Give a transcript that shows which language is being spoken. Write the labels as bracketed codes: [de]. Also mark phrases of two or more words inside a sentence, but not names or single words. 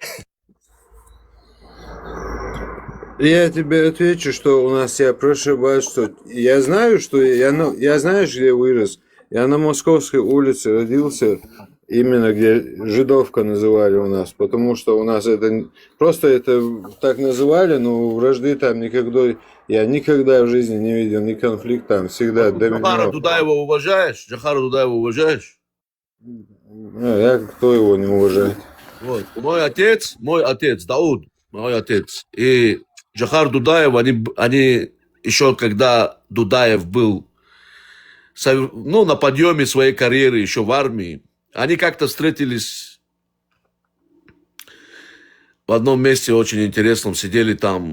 [ru] Я тебе отвечу, что у нас я прошибаю, что я знаю, что я знаешь, где вырос. Я на Московской улице родился, именно где Жидовка называли у нас, потому что у нас это просто это так называли, но вражды там я никогда в жизни не видел ни конфликт там, всегда Джахара домино. Дудаева уважаешь? Джахара Дудаева уважаешь? Я кто его не уважает? Вот. Мой отец, Дауд, мой отец. И Джахар Дудаев, они еще когда Дудаев был на подъеме своей карьеры, еще в армии, они как-то встретились в одном месте очень интересном, сидели там.